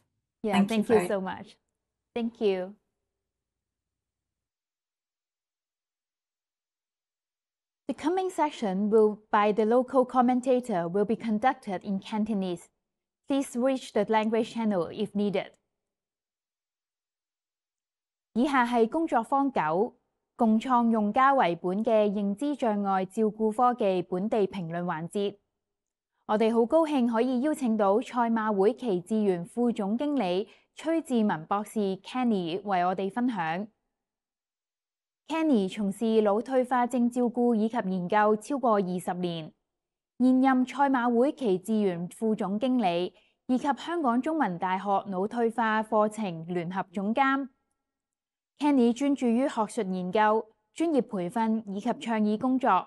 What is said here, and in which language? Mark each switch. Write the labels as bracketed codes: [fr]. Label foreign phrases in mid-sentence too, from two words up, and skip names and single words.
[en] Yeah, thank you so much. Thank you. The coming session by the local commentator will be conducted in Cantonese. Please reach the language channel if needed. [yue] 以下係工作坊9 共創用家為本嘅認知障礙照顧科技本地評論環節。我哋好高興可以邀請到賽馬會耆智園副總經理崔志文博士 Kenny 為我哋分享。Kenny 從事腦退化症照顧以及研究超過20年，現任賽馬會耆智園副總經理以及香港中文大學腦退化課程聯合總監。Kenny 專注於學術研究、專業培訓以及倡議工作。